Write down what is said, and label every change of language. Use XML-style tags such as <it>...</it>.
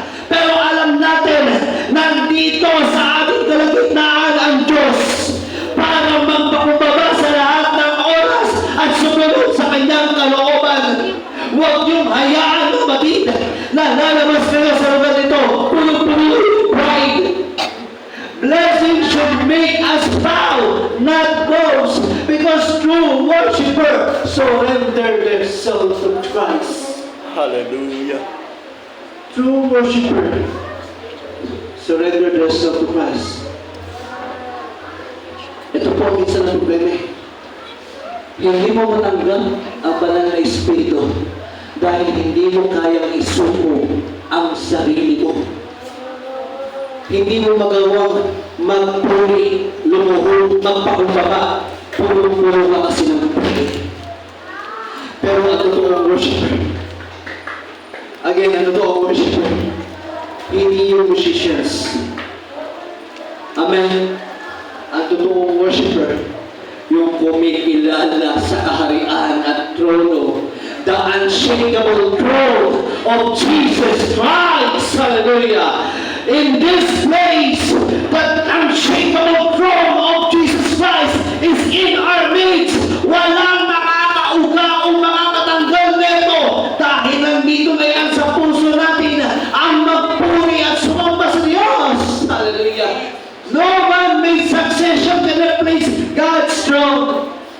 <tl>Pero alam natin, nandito sa ating kalagitnaan ang Diyos para magpakumbaba sa lahat ng oras at sumunod sa kanyang kalooban. Huwag niyong hayaan, kapatid, na lalabas kayo sa lugar nito. Puno-puno pride.</tl> <en>Blessing should make us bow, not boast, because true worshiper surrender themselves to Christ. Hallelujah. True worshiper surrender themselves to Christ.</en> <tl>Ito po ang minsan ang problema. Hindi mo matanggap ang banal na Espiritu dahil hindi mo kayang isuko ang sarili mo. Hindi mo magawang magpuri, lumuhod, magpakumbaba, puro-puro ka kasi ng puri. Pero ang totoong worshiper, again, ang totoong worshiper, hindi yung musicians. Amen. Ang totoong worshiper, yung kumikilala sa kaharian at trono,</tl> <en>the unshakable throne of Jesus Christ.</en> <tl>Hallelujah.</tl> <en>In this place, the unshakable throne of Jesus Christ is in our midst.</en> <tl>Walang nakakauga o makakatanggal nito dahil nandito na yan sa puso natin ang magpuri at sumamba sa Diyos. Hallelujah.</tl> <en>No man made succession to replace God's throne.</en>